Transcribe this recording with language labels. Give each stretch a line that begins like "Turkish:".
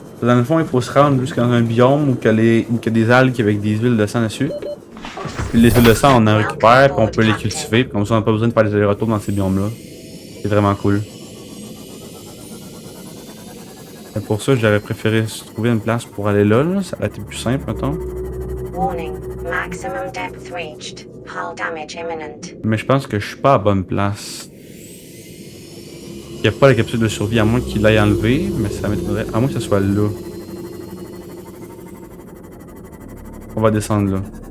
French: Dans le fond, il faut se rendre jusqu'à un biome où il y a des algues avec des huiles de sang dessus. Puis les huiles de sang, on en récupère, puis on peut les cultiver. Puis comme ça, on n'a pas besoin de faire des allers-retours dans ces biomes-là. C'est vraiment cool. Et pour ça, j'aurais préféré trouver une place pour aller là. Ça aurait été plus simple, mettons.
English: Warning, maximum depth reached. Hull damage imminent.
French: Mais je pense que je suis pas à la bonne place. Il n'y a pas la capsule de survie, à moins qu'il l'aille enlevé, mais ça m'étonnerait. À moins que ce soit là. On va descendre là.